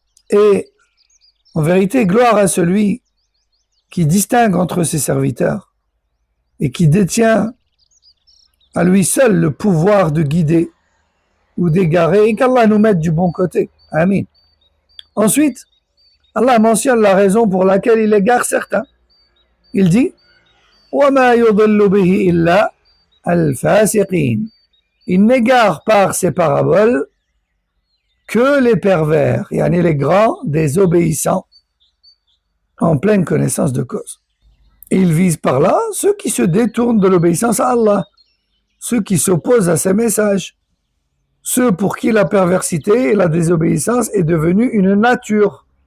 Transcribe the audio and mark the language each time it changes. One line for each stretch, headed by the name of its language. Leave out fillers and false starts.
French: Et en vérité, gloire à celui qui distingue entre ses serviteurs et qui détient à lui seul le pouvoir de guider ou d'égarer, et qu'Allah nous mette du bon côté. Amin. Ensuite, Allah mentionne la raison pour laquelle il égare certains. Il dit
Arabic: وَمَا يُضِلُّ بِهِ إِلَّا الْفَاسِقِينَ.
French: Il n'égare par ces paraboles que les pervers, yani les grands désobéissants, en pleine connaissance de cause. Et il vise par là ceux qui se détournent de l'obéissance à Allah, ceux qui s'opposent à ses messages, ceux pour qui la perversité et la désobéissance est devenue une nature.